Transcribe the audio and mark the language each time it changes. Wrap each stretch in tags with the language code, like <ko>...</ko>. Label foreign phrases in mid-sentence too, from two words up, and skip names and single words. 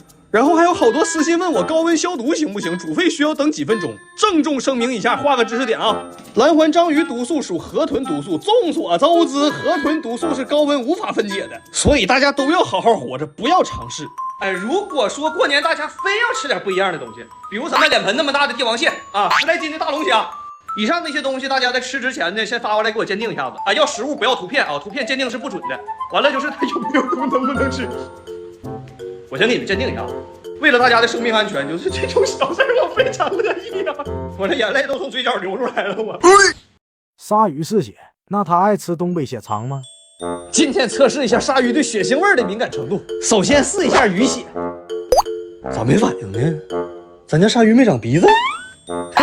<zh>然後還有好多私信問我高溫消毒行不行，煮沸需要等幾分鐘。鄭重聲明一下，畫個知識點啊，藍環章魚毒素屬河豚毒素，眾所周知，河豚毒素是高溫無法分解的，所以大家都要好好活着，不要嘗試。哎，如果說過年大家非要吃點不一樣的東西，比如咱們臉盆那麼大的帝王蟹啊，10來斤的大龍蝦。以上那些東西，大家在吃之前呢，先發過來給我鑑定一下子啊！要實物不要圖片啊，圖片鑑定是不準的。完了就是它有沒有毒，能不能吃？我先給你們鑑定一下子，為了大家的生命安全，就是這種小事我非常樂意啊！我這眼淚都從嘴角流出來了，我。鯊魚是血，那它愛吃東北血腸嗎？今天測試一下鯊魚對血腥味的敏感程度。首先試一下魚血，咋沒反應呢？咱家鯊魚沒長鼻子？嘿。</zh>